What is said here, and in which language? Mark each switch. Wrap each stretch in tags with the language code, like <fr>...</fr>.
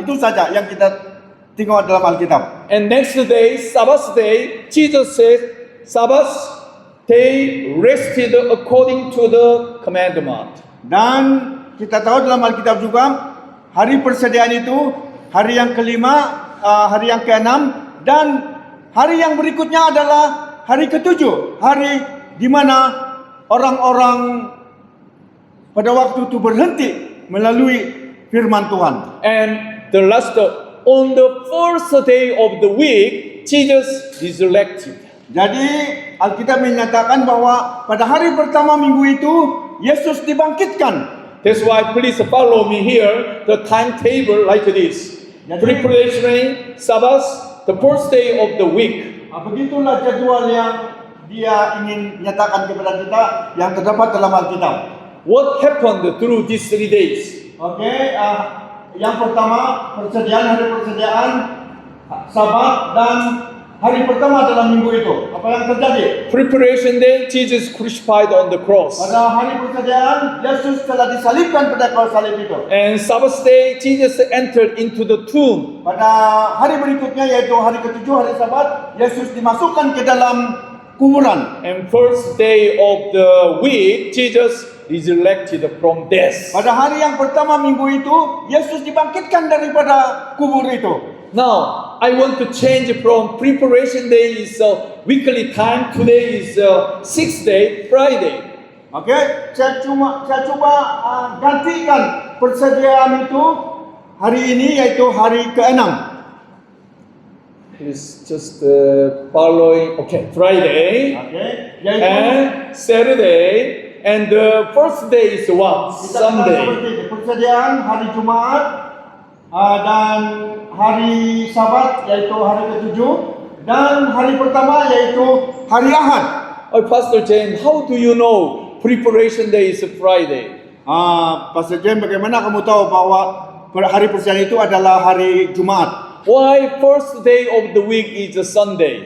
<ms>Itu saja yang kita tengok dalam Alkitab.</ms> <en>And next day, Sabbath day, Jesus says, Sabbath, they rested according to the commandment.</en> <ms>Dan kita tahu dalam Alkitab juga hari persediaan itu hari yang kelima, hari yang keenam, dan hari yang berikutnya adalah hari ketujuh, hari di mana orang-orang pada waktu itu berhenti melalui firman Tuhan.</ms> <en>And the last, on the first day of the week, Jesus resurrected.</en> <ms>Jadi Alkitab menyatakan bahwa pada hari pertama minggu itu Yesus dibangkitkan.</ms> <en>That's why please follow me here, the timetable like this. Preparation, Sabbath, the first day of the week.</en> <ms>Begitulah jadwal yang dia ingin nyatakan kepada kita yang terdapat dalam Alkitab.</ms> <en>What happened through these 3 days?</en> <ms>Oke, yang pertama hari persediaan, Sabat, dan hari pertama dalam minggu itu. Apa yang terjadi?</ms> <en>Preparation day, Jesus crucified on the cross.</en> <ms>Pada hari persediaan, Yesus telah disalibkan pada kayu salib itu.</ms> <en>And Sabbath day, Jesus entered into the tomb.</en> <ms>Pada hari berikutnya yaitu hari ketujuh, hari Sabat, Yesus dimasukkan ke dalam kuburan.</ms> <en>And first day of the week, Jesus resurrected from death.</en> <ms>Pada hari yang pertama minggu itu, Yesus dibangkitkan daripada kubur itu.</ms> <en>Now, I want to change from preparation day is weekly time. Today is 6th day, Friday.</en> <ms>Oke, saya coba gantikan persediaan itu hari ini yaitu hari ke-6.</ms> <en>Please just following. Okay, Friday</en> <ms>Oke, yaitu</ms> <en>and Saturday, and the first day is what?</en> <ms>kita kenal</ms> <en>Sunday.</en> <ms>seperti ini. Persediaan hari Jumat dan hari Sabat yaitu hari ke-7 dan hari pertama yaitu hari Ahad.</ms> <en>Oh, Pastor James, how do you know preparation day is Friday?</en> <ms>Pastor James, bagaimana kamu tahu bahwa hari persediaan itu adalah hari Jumat?</ms> <en>Why first day of the week is a Sunday?</en>